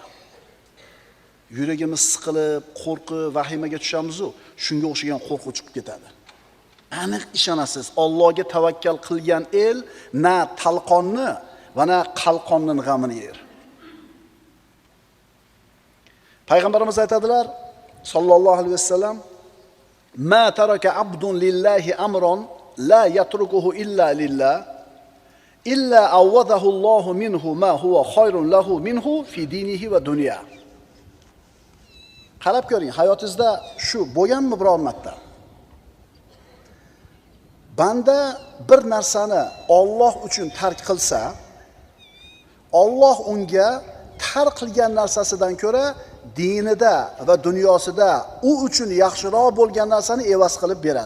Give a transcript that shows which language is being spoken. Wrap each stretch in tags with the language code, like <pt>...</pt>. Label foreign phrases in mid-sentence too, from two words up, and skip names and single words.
<uz>Yuragimiz siqilib, qo'rqib, vahimaga tushamiz-ku, shunga o'xshagan qo'rquv chiqib ketadi. Aniq ishonasiz, Allohga tavakkal qilgan el na talqonni va na qalqonning g'amini yer. Payg'ambarimiz aytadilar,</uz> <ar>صلى الله عليه وسلم, ما ترك عبد لله أمرا لا يتركه إلا لله إلا عوضه الله منه ما هو خير له منه في دينه ودنيا.</ar> <uz>Qarab ko'ring, hayotingizda shu bo'lganmi biror marta? Banda bir narsani Alloh uchun tark qilsa, Alloh unga tark qilgan narsasidan ko'ra dinida va dunyosida u uchun yaxshiroq bo'lgan narsani evaz qilib beradi.</uz>